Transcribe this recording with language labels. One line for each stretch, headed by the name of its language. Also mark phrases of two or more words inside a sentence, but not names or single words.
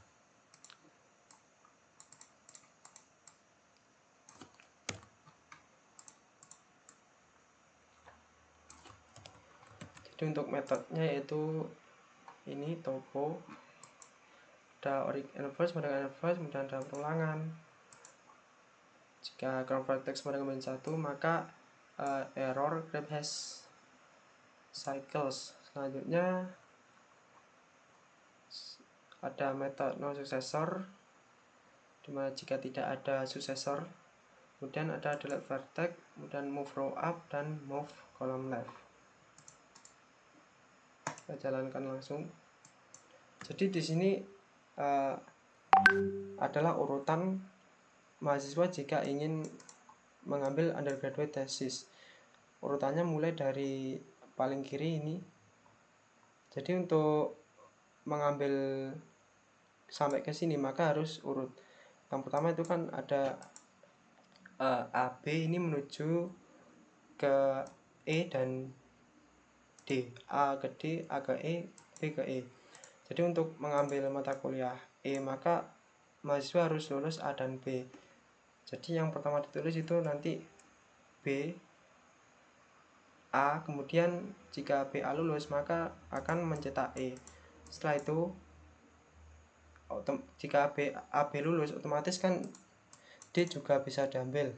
Indonesian: Jadi untuk metodenya yaitu ini topo, ada inverse, kemudian inverse, kemudian ada perulangan. Jika
English: ground vertex
Indonesian: pada kembali 1, maka
English: error graph has cycles.
Indonesian: Selanjutnya ada metode
English: no successor,
Indonesian: dimana jika tidak ada successor. Kemudian ada
English: delete vertex,
Indonesian: kemudian
English: move row up
Indonesian: dan
English: move column left.
Indonesian: Kita jalankan langsung. Jadi di sini adalah urutan mahasiswa jika ingin mengambil
English: undergraduate thesis.
Indonesian: Urutannya mulai dari paling kiri ini. Jadi untuk mengambil sampai ke sini maka harus urut. Yang pertama itu kan ada AB ini menuju ke E dan D, A ke D, A ke E, B ke E. Jadi untuk mengambil mata kuliah E maka mahasiswa harus lulus A dan B. Jadi yang pertama ditulis itu nanti B, A, kemudian jika BA lulus maka akan mencetak E. Setelah itu jika AB lulus otomatis kan D juga bisa diambil.